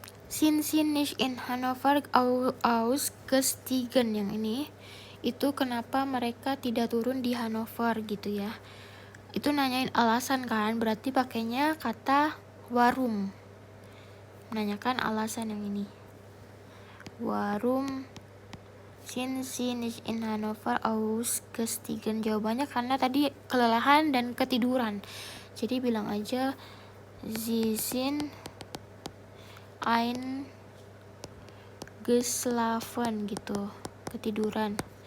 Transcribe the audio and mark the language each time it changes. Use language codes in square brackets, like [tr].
[de] Sind Sie nicht in Hannover ausgestiegen, [id] yang ini itu kenapa mereka tidak turun di Hannover gitu ya. Itu nanyain alasan kan, berarti pakainya kata warum. Menanyakan alasan yang ini. [de] Warum sind Sie nicht in Hannover ausgestiegen? [id] Jawabannya karena tadi kelelahan dan ketiduran. Jadi bilang aja [de] Sie sind eingeschlafen [id] gitu, ketiduran.